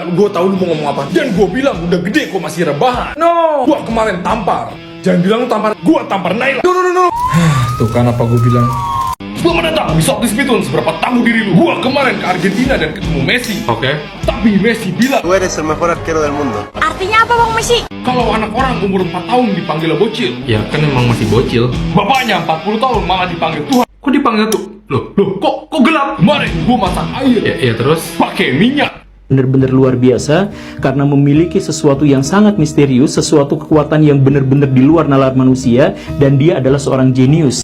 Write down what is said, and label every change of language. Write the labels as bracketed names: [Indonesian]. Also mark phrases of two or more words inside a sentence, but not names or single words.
[Indonesian] Gue tahu lu mau ngomong apa. Dan gue bilang udah gede kok masih rebahan. No. Gue kemarin tampar. Jangan bilang lu tampar. Gue tampar Naila. No. Tuh kan apa gue bilang. Selamat datang di Salty Spitun. Seberapa tangguh diri lu? Gua kemarin ke Argentina dan ketemu Messi. Oke. Tapi Messi bilang, [Spanish] Tú eres el mejor arquero del mundo. [Indonesian] Artinya apa Bang Messi? kalau anak orang umur 4 tahun dipanggil bocil. Ya kan emang masih bocil. Bapaknya 40 tahun malah dipanggil Tuhan. Kok dipanggil tuh? Loh, Kok gelap? Kemarin gua masak air ya terus? pakai minyak. benar-benar luar biasa karena memiliki sesuatu yang sangat misterius, sesuatu kekuatan yang benar-benar di luar nalar manusia, dan dia adalah seorang jenius.